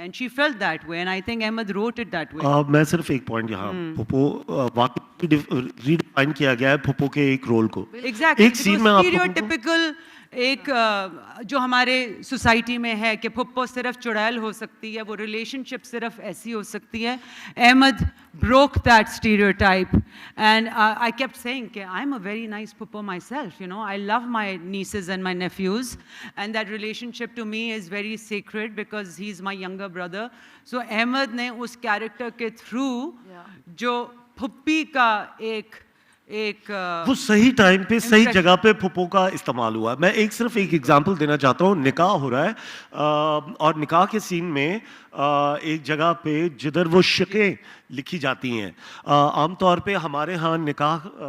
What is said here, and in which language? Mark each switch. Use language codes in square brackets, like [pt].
[en] And she felt that way, and I think Ahmad wrote it that way. [ur] میں صرف ایک point یہاں, پھپھو واقعی ریڈیفائن کیا گیا ہے پھپھو کے ایک رول کو. ایک سین میں اسٹیریوٹیپیکل ایک جو ہمارے سوسائٹی میں ہے کہ پھپھو صرف چڑیل ہو سکتی ہے, وہ ریلیشن شپ صرف ایسی ہو سکتی ہے. [en] Ahmed broke that stereotype, and I kept saying کہ I'm a very nice puppo myself, you know, I love my nieces and my nephews, and that relationship to me is very sacred because he's my younger brother. [ur] So Ahmad نے اس character کے through جو پھپھی کا ایک وہ صحیح time پہ صحیح جگہ پہ پھپھو کا استعمال ہوا. میں صرف ایک ایگزامپل دینا چاہتا ہوں. نکاح ہو رہا ہے اور نکاح کے سین میں ایک جگہ پہ جدھر وہ شقیں لکھی جاتی ہیں, عام طور پہ ہمارے ہاں نکاح